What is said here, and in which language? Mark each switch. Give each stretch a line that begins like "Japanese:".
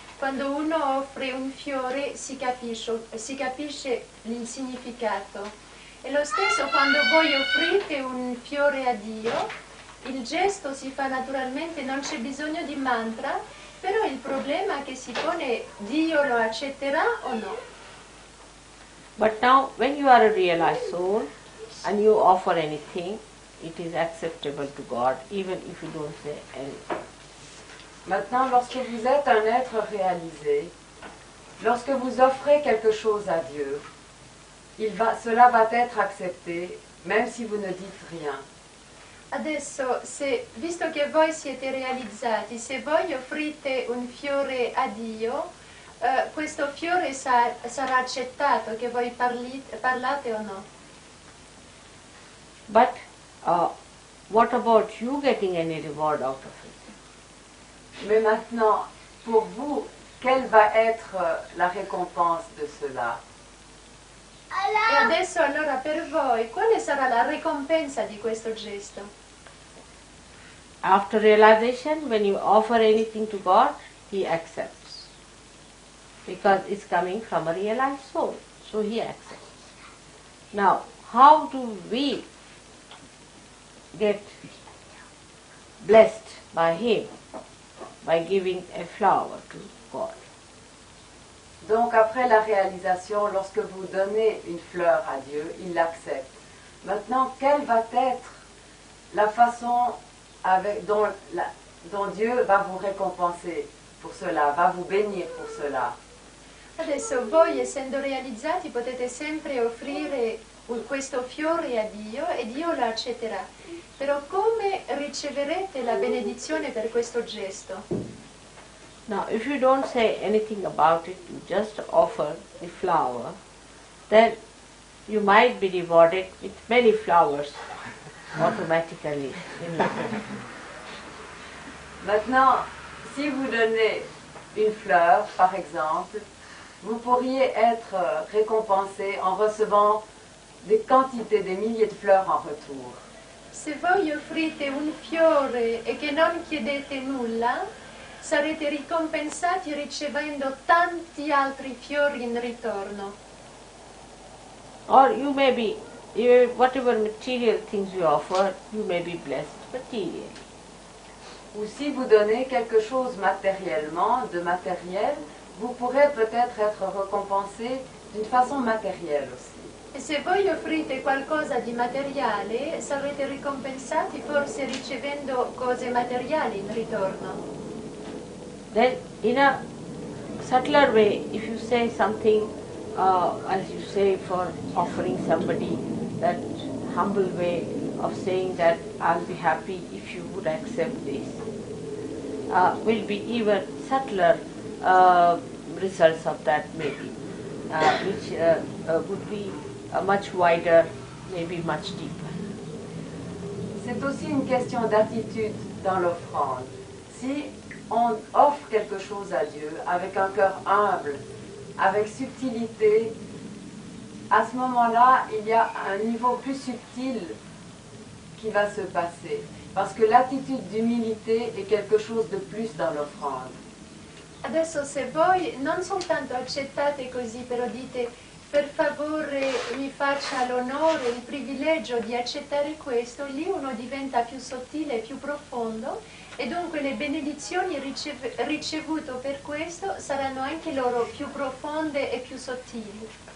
Italian: Quando uno offre un fiore si capisce il significato. E lo stesso quando voi offrite un fiore a Dio, il gesto si fa naturalmente, non c'è bisogno di mantra, però il problema che si pone, Dio lo accetterà o no?
English: But now, when you are a realized soul and you offer anything, it is acceptable to God, even if you don't say anything.
French: Maintenant, lorsque vous êtes un être réalisé, lorsque vous offrez quelque chose à Dieu, cela va être accepté, même si vous ne dites rien.
Italian: Adesso, visto che voi siete realizzati, se voi offrite un fiore a Dio, questo fiore sarà accettato, che voi parlate o no.
English: But what about you getting any reward out of it?
French: Mais maintenant, pour vous, quelle va être la récompense de cela?
Italian: E adesso allora per voi, quale sarà la ricompensa di questo gesto?
English: After realization, when you offer anything to God, He accepts. Because it's coming from a realized soul, so He accepts. Now, how do we get blessed by Him? By giving a flower to God.
French: Donc après la réalisation, lorsque vous donnez une fleur à Dieu, il l'accepte. Maintenant, quelle va être la façon dont Dieu va vous récompenser pour cela, va vous bénir pour cela?
Italian: Adesso voi, essendo realizzati, potete sempre offrire questo fiore a Dio e Dio lo accetterà. Però come riceverete la benedizione per questo gesto?
English: Now, if you don't say anything about it, you just offer the flower, then you might be rewarded with many flowers automatically in life.
French: Maintenant, si vous donnez une fleur, par exemple, vous pourriez être récompensé en recevant des quantités, des milliers de fleurs en retour.
Italian: Se voi offrite un fiore e che non chiedete nulla, sarete ricompensati ricevendo tanti altri fiori in ritorno.
English: Or you may be, whatever material things you offer, you may be blessed materially.
French: Ou si vous donnez quelque chose matériellement, de matériel, vous pourrez peut-être être récompensé d'une façon matérielle aussi.
Italian: E se voi offrite qualcosa di materiale, sarete ricompensati forse ricevendo cose materiali in ritorno.
English: Then in a subtler way, if you say something, as you say for offering somebody, that humble way of saying that I'll be happy if you would accept this, will be even subtler results of that maybe, which would be much wider, maybe much deeper.
French: C'est aussi une question d'attitude dans l'offrande. Si on offre quelque chose à Dieu avec un cœur humble, avec subtilité, à ce moment-là, il y a un niveau plus subtil qui va se passer. Parce que l'attitude d'humilité est quelque chose de plus dans l'offrande.
Italian: Adesso se voi non soltanto accettate così, però dite per favore mi faccia l'onore, il privilegio di accettare questo, lì uno diventa più sottile, più profondo e dunque le benedizioni ricevute per questo saranno anche loro più profonde e più sottili.